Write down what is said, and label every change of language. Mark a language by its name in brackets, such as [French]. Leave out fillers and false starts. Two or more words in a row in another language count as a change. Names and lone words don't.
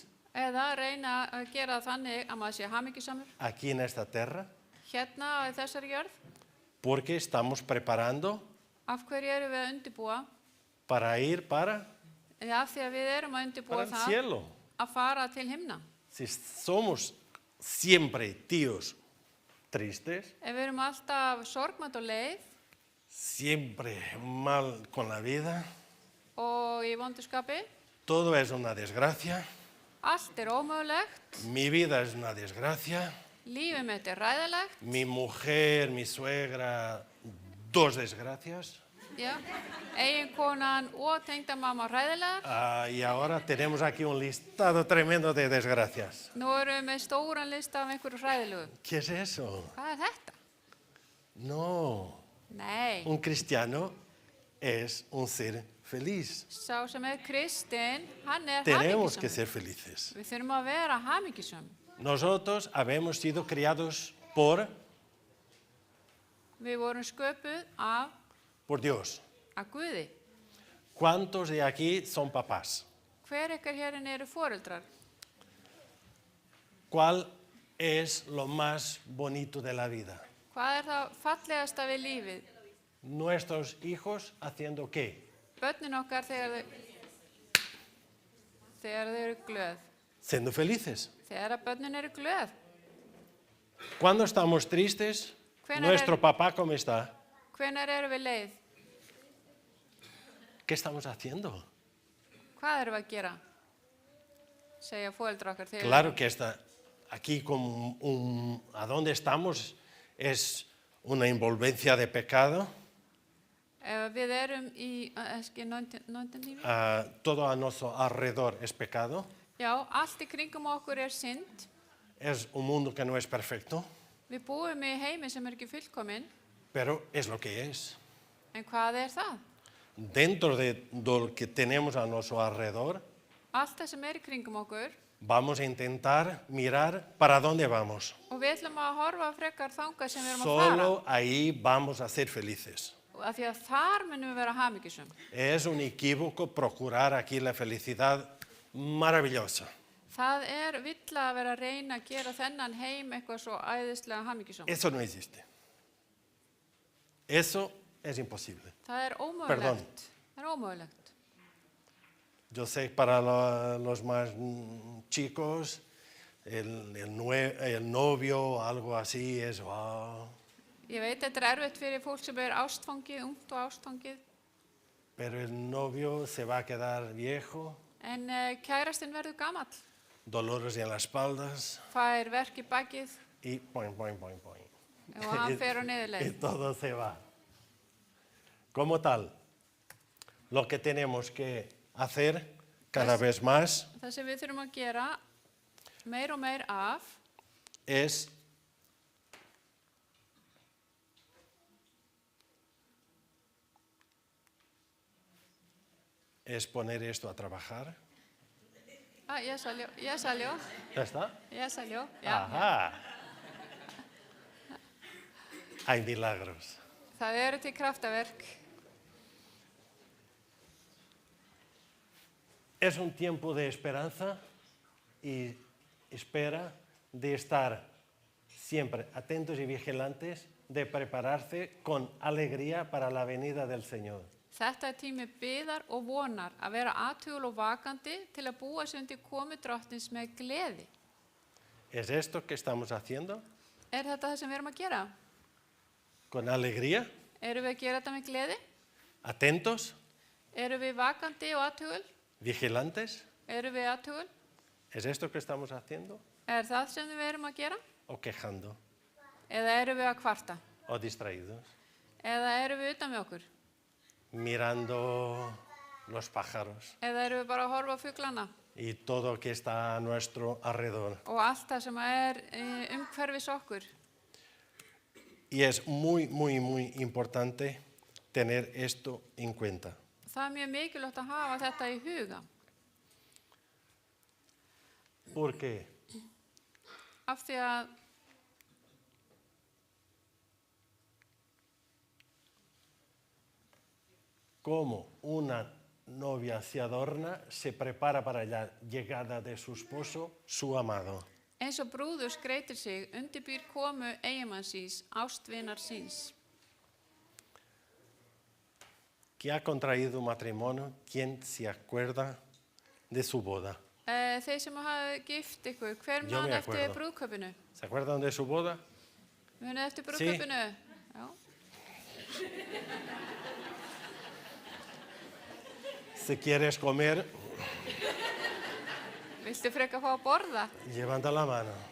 [Icelandic] Eða reyna að gera þannig að maður sé hamingjusamur [Spanish] aquí en esta tierra, [Icelandic] hérna á þessari jörð? [Spanish] porque estamos preparando [Icelandic] Af hverju erum við að undirbúa? [Spanish] para ir para [Icelandic] Af því að við erum að undirbúa [Spanish] el [Icelandic] það [Spanish] cielo. [Icelandic] að fara til himna. [Spanish] Si somos siempre tíos tristes, [Icelandic] Ef við erum alltaf sorgmætt og leið [Spanish] siempre mal con la vida, [Icelandic] og í vonduskapi, [Spanish] todo es una desgracia, [Icelandic] allt er ómögulegt, [Spanish] mi vida es una desgracia, [Icelandic] lífið mitt er ræðilegt, [Spanish] mi mujer, mi suegra, dos desgracias, [Icelandic] já, eiginkonan og tengdamamma ræðilegar. [Spanish] y ahora tenemos aquí un listado tremendo de desgracias. [Icelandic] Nú erum við með stóran lista af einhverju hræðilegu. [Spanish] ¿Qué es eso? [Icelandic] Hvað er þetta? [Spanish] No, [Icelandic] Nei, [Spanish] un cristiano es un ser feliz. [Icelandic] sá sem er kristinn, hann er [Spanish] Tenemos que [Icelandic] hamingjusamur. [Spanish] ser felices. [Icelandic] Við þurfum að vera hamingjusam. [Spanish] Nosotros habemos sido criados por [Icelandic] Við vorum sköpuð [Spanish] Dios. [Icelandic] af Guði. [Spanish] ¿Cuántos de aquí son papás? [Icelandic] Hver ykkar hérinn eru foreldrar? [Spanish] ¿Cuál es lo más bonito de la vida? [Icelandic] Hvað er það fallegasta við lífið? [Spanish] Nuestros hijos haciendo qué? [Icelandic] Börnin okkar þegar þau eru glöð. [Spanish] Siendo felices. [Icelandic] Þegar að börnin eru glöð. [Spanish] Cuando estamos tristes, [Icelandic] Hvenær [Spanish] nuestro [Icelandic] er- [Spanish] papá cómo está? [Icelandic] Hvenær eru við leið? [Spanish] ¿Qué estamos haciendo? [Icelandic] Hvað erum við að gera? Segja foreldrar okkar þegar [Spanish] Claro que está aquí a donde estamos es una envolvencia de pecado. [Icelandic] ef við erum í, [Spanish] no entendí bien. Todo a nuestro alrededor es pecado. [Icelandic] Já, allt í kringum okkur er synd. [Spanish] Es un mundo que no es perfecto, [Icelandic] Við búum í heimi sem er ekki fullkominn, [Spanish] pero es lo que es. [Icelandic] en hvað er það? [Spanish] Dentro de lo que tenemos a nuestro alrededor, [Icelandic] Allt það sem er í kringum okkur [Spanish] vamos a intentar mirar para dónde vamos. [Icelandic] og við ætlum að horfa frekar þangað sem við erum að [Spanish] Solo ahí vamos a ser felices. [Icelandic] fara. Af því að þar munum við vera hamingjusum. [Spanish] Es un equívoco procurar aquí la felicidad maravillosa. [Icelandic] Það er villa að vera að reyna að gera þennan heim eitthvað svo æðislega hamingjusum. [Spanish] Eso no existe. Eso es imposible. [Icelandic] Það er [Spanish] Perdón. [Icelandic] ómögulegt. Það er ómögulegt. [Spanish] Yo sé para los más chicos, el novio, algo así, es wow. [Icelandic] Ég veit þetta er erfitt fyrir fólk sem er ástfangið, ungt og ástfangið, [Spanish] Pero el novio se va a quedar viejo, [Icelandic] en kærastinn verður gamall, [Spanish] dolores en las espaldas [Icelandic] fær verk í bakið [Spanish] y poing, poing, poing, poing. [Icelandic] og hann fer á [Spanish] Y [Icelandic] niðurleið. [Spanish] todo se va. Como tal, lo que tenemos que hacer cada vez más [Icelandic] Það sem við þurfum að gera meir og meir af [Spanish] es poner esto a trabajar. Já salió. ¿Ya está? Já salió. Já. Ajá. hay milagros. [Icelandic] Það eru til kraftaverk. [Spanish] Es un tiempo de esperanza y espera de estar siempre atentos y vigilantes, de prepararse con alegría para la venida del Señor. [Icelandic] Þetta tími biðar og vonar að vera athugul og vakandi til að búa sig undir komu drottins með gleði. [Spanish] ¿Es esto que estamos haciendo? [Icelandic] Þetta það sem við erum að gera? [Spanish] ¿Con alegría? [Icelandic] Erum við að gera þetta með gleði? [Spanish] ¿Atentos? [Icelandic] Erum við vakandi og athugul? [Spanish] ¿Vigilantes? [Icelandic] Erum við athugul? [Spanish] ¿Es esto que estamos haciendo? [Icelandic] Það sem við erum að gera? [Spanish] ¿O quejando? [Icelandic] Eða erum við að kvarta? [Spanish] ¿O distraídos? [Icelandic] Eða erum við utan með okkur? [Spanish] Mirando los pájaros [Icelandic] Eða erum við bara að horfa á fuglana? [Spanish] y todo que está a nuestro alrededor. [Icelandic] Og allt það sem umhverfis okkur. [Spanish] Y es muy, muy, muy importante tener esto en cuenta. [Icelandic] Það mjög mikilvægt að hafa þetta í huga. [Spanish] Porque [Icelandic] Af því að [Spanish] como una novia se adorna, se prepara para la llegada de su esposo, su amado. [Icelandic] eins og brúður skreytir sig, undirbýr komu eiginmanns síns, ástvinar síns. [Spanish] Que ha contraído matrimonio, ¿quién se acuerda de su boda? [Icelandic] Þeir sem hafa gift ykkur, hver [Spanish] Yo me [Icelandic] man eftir [Spanish] acuerdo. [Icelandic] brúðkaupinu? [Spanish] ¿Se acuerdan de su boda? [Icelandic] Munið eftir brúðkaupinu? Já. [Spanish] Si quieres comer, [Icelandic] Viltu freka fá að borða? [Spanish] levanta la mano.